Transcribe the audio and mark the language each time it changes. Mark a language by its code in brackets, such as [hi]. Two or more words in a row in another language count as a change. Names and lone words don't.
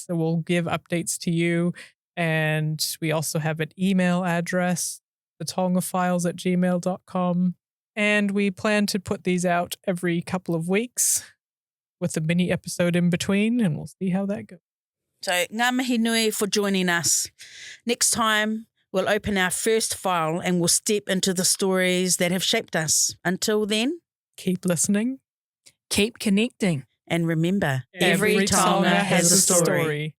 [en] So we'll give updates to you. And we also have an email address, the taongafiles@gmail.com. And we plan to put these out every couple of weeks with a mini episode in between, and we'll see how that goes. So [mi] ngā mihi nui [en] for joining us. Next time, we'll open our first file and we'll step into the stories that have shaped us. Until then, keep listening. Keep connecting. And remember, Every Taonga has a story.